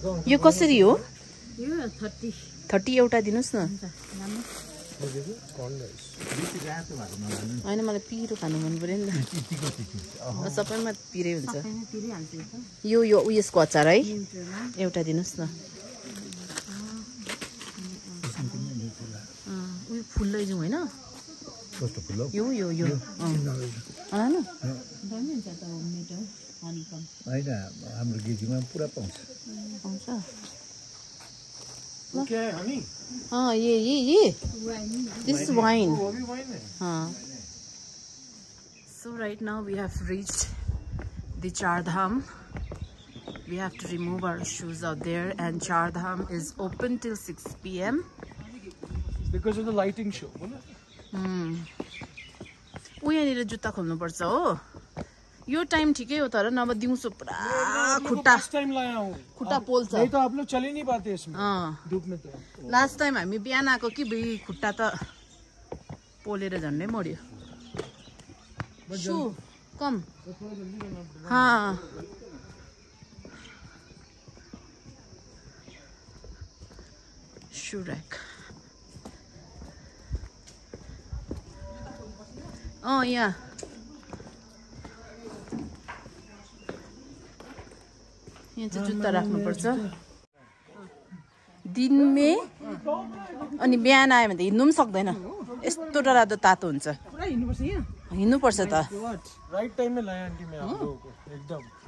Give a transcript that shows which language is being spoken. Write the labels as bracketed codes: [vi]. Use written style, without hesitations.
[ne] यो कसरी हो 30 एउटा दिनुस् न होइन मलाई पिरो खानु मन पर्यो नि त सबैमा पिरै हुन्छ यो उयसको अचार है एउटा दिनुस् न उयो फुल लैजाउँ होइन यो होइन हाम्रो गेजीमा पुरा पाउँछ [hi] हाँ ये [en] this is wine हाँ so right now we have reached the Char Dham we have to remove our shoes out there and Char Dham is open till 6 PM because of the lighting show [ne] उहाँनिर जुत्ता खोल्नु पर्छ हो यो time ठिकै हो तर नभए दिउँसो पुरा खुट्टा पोल्छ [hi] नहीं तो आप लोग चल ही नहीं पाते इसमें धूप में तो [ne] लास्ट टाइम हामी बिहान आएको कि खुट्टा त पोलेर झन्डै मर्यो शू कम हाँ शू रैक यहाँ यहाँ चाहिँ जुत्ता राख्नुपर्छ दिनमे अनि बिहान आयो भने त हिँड्नु पनि सक्दैन यस्तो डरलाग्दो तातो हुन्छ हिँड्नुपर्छ त [hi] राइट टाइम में लाया आंटी मैं आप लोगों को एकदम